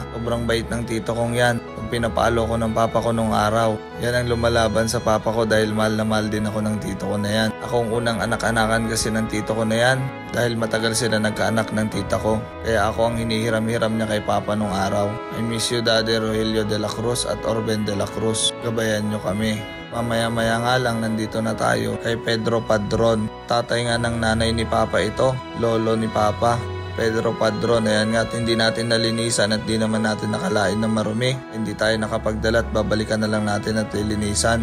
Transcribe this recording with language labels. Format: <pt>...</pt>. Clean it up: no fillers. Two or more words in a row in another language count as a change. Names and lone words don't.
<tl>Sobrang bait ng tito kong yan. Pag pinapalo ko ng papa ko nung araw, yan ang lumalaban sa papa ko dahil mahal na mahal din ako ng tito ko na yan. Ako ang unang anak-anakan kasi ng tito ko na yan dahil matagal sila nagkaanak ng tita ko. Kaya ako ang hinihiram-hiram niya kay papa nung araw.</tl> <en>I miss you Daddy Rogelio de la Cruz at Orben de la Cruz.</en> <tl>Gabayan nyo kami. Mamaya-maya nga lang nandito na tayo kay Pedro Padron. Tatay nga ng nanay ni Papa ito, lolo ni Papa. Pedro Padron, ayan nga, hindi natin nalinisan at di naman natin nakalain na marumi. Hindi tayo nakapagdala at babalikan na lang natin at lilinisan.</tl>